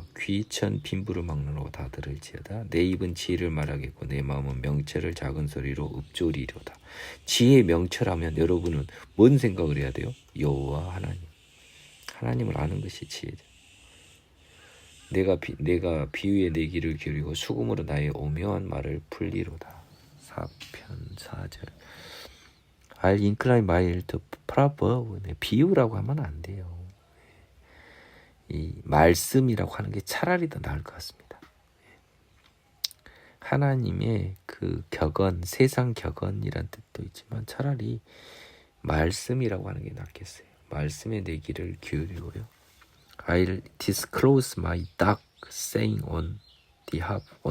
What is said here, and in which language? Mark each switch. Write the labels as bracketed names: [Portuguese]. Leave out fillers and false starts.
[Korean] 귀천 빈부를 막론하고 다 들을지어다. 내 입은 지혜를 말하겠고 내 마음은 명철을 작은 소리로 읊조리로다. 지혜의 명철하면 여러분은 뭔 생각을 해야 돼요? 여호와 하나님. 하나님을 아는 것이 지혜죠. 내가 비유에 내 귀를 기울이고 수금으로 나의 오묘한 말을 풀리로다. 4편 4절. [English] I'll incline my ear to proverb. [Korean] 비유라고 하면 안 돼요. 이 말씀이라고 하는 게 차라리 더 나을 것 같습니다. 하나님의 그 격언, 세상 격언이란 뜻도 있지만 차라리 말씀이라고 하는 게 낫겠어요. 말씀에 내 귀를 기울이고요. [English] I'll disclose my dark saying on the harp.